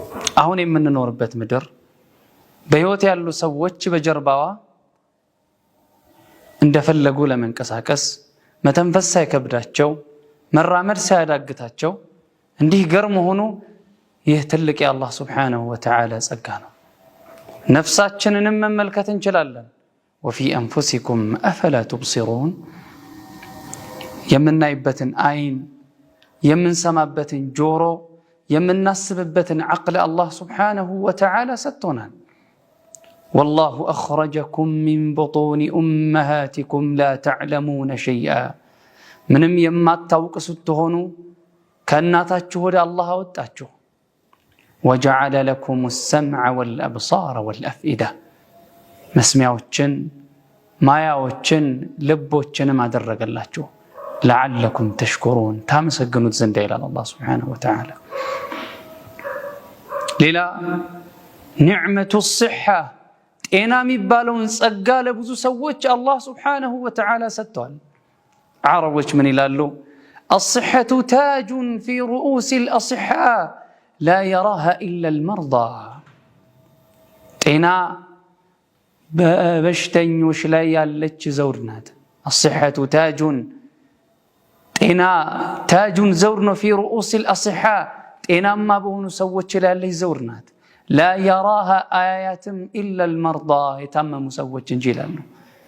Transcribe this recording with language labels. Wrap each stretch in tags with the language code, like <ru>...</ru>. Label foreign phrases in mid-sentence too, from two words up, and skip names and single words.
<am>አሁን የምንኖርበት ምድር በህይወት ያሉ ሰዎች በጀርባዋ እንደፈለጉ ለመንቀሳቀስ መተንፈስ ሳይከብዳቸው መራመድ ሳያዳግታቸው እንዲህ ገርም ሆኖ ይህ ትልቅ የአላህ</am> <ar>سبحانه وتعالى</ar> <am>ጸጋ ነው። ነፍሳችንንም መመልከት እንችላለን።</am> <ar>وفي أنفسكم أفلا تبصرون</ar> <am>የምናይበትን አይን የምንሰማበትን ጆሮ የምናስብበትን عقل አላህ</am> <ar>سبحانه وتعالى</ar> <am>ሰጥቶናል።</am> <ar>والله أخرجكم من بطون أمهاتكم لا تعلمون شيئا</ar> <am>ምንም የማታውቁ ስትሆኑ ከእናታችሁ ወደ አላህ አወጣችሁ።</am> <ar>وجعل لكم السمع والأبصار والأفئدة</ar> <am>መስሚያዎችን ማያዎችን ልቦችንም አደረገላችሁ</am> <ar>لعلكم تشكرون</ar> <am>ታመሰግኑት ዘንድ ይላል አላህ</am> <ar>سبحانه وتعالى።</ar> <am>ሌላ</am> <ar>نعمة الصحة</ar> <am>ጤና የሚባለውን ጸጋ ለብዙ ሰዎች አላህ</am> <ar>سبحانه وتعالى</ar> <am>ሰጥቷል። عربوች ምን ይላሉ?</am> <ar>الصحة تاج في رؤوس الأصحاء لا يراها إلا المرضى</ar> <am>ጤና በበሽተኞች ላይ ያለች ዘውድ ናት።</am> <ar>الصحة تاج</ar> <am>ጤና ታጁን ዘውድ ነው።</am> <ar>في رؤوس الأصحاء</ar> <am>ጤናማ በሆኑ ሰዎች ላይ ያለች ዘውድ ናት።</am> <ar>لا يراها آياتم إلا المرضى</ar> <am>የታመሙ ሰዎች እንጂ ይላሉ።</am>